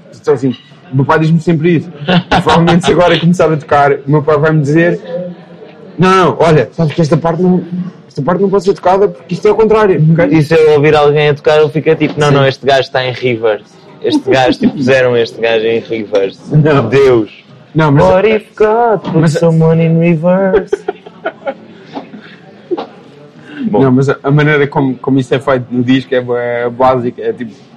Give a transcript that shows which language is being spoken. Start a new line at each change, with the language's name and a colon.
Portuguese: Então, assim, o meu pai diz-me sempre isso. Provavelmente, se agora começar a tocar, o meu pai vai-me dizer: não, olha, sabes que esta parte não pode ser tocada porque isto é ao contrário. E se eu ouvir alguém a tocar, eu fico tipo: não, sim, não, este gajo está em reverse. Este gajo, tipo, puseram este gajo em reverse. Não. Deus. Não, mas...
English: What if God put someone in reverse?
Portuguese: Bom. Não, mas a maneira como isso é feito no disco é básica, é tipo...